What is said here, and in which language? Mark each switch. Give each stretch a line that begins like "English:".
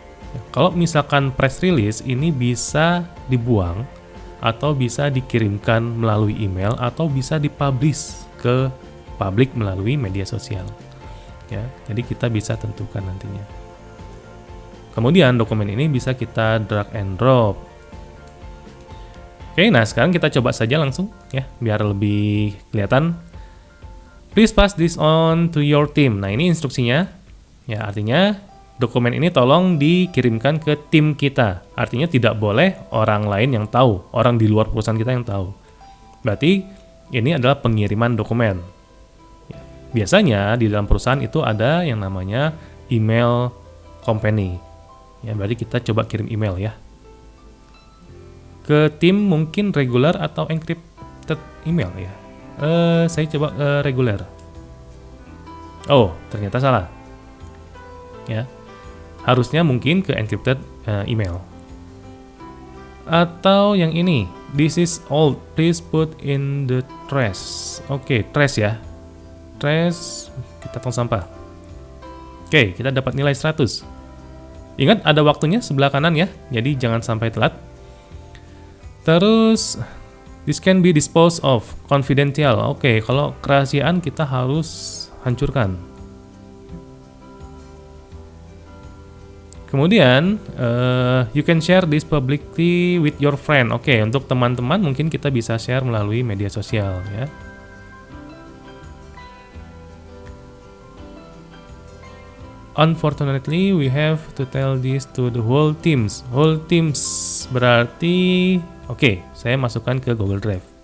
Indonesian: Ya, kalau misalkan press release ini bisa dibuang atau bisa dikirimkan melalui email atau bisa dipublish ke publik melalui media sosial. Ya, jadi kita bisa tentukan nantinya. Kemudian dokumen ini bisa kita drag and drop. Oke, nah sekarang kita coba saja langsung ya, biar lebih kelihatan.
English: Please pass this on to your team.
Indonesian: Nah, ini instruksinya. Ya, artinya dokumen ini tolong dikirimkan ke tim kita. Artinya tidak boleh orang lain yang tahu, orang di luar perusahaan kita yang tahu. Berarti ini adalah pengiriman dokumen. Ya, biasanya di dalam perusahaan itu ada yang namanya email company. Ya, berarti kita coba kirim email ya. Ke tim mungkin regular atau encrypted email ya. Saya coba regular. Oh, ternyata salah. Ya. Harusnya mungkin ke encrypted email. Atau yang ini,
English: this is old, please put in the trash.
Indonesian: Oke, trash ya. Trash, kita tong sampah. Oke, kita dapat nilai 100. Ingat ada waktunya sebelah kanan ya, jadi jangan sampai telat.
English: Terus, this can be disposed of, confidential.
Indonesian: Oke, kalau kerahasiaan kita harus hancurkan.
English: Kemudian, you can share this publicly with your friend.
Indonesian: Oke, untuk teman-teman mungkin kita bisa share melalui media sosial ya.
English: Unfortunately, we have to tell this to the whole teams. Whole teams
Indonesian: berarti, oke, saya masukkan ke Google Drive.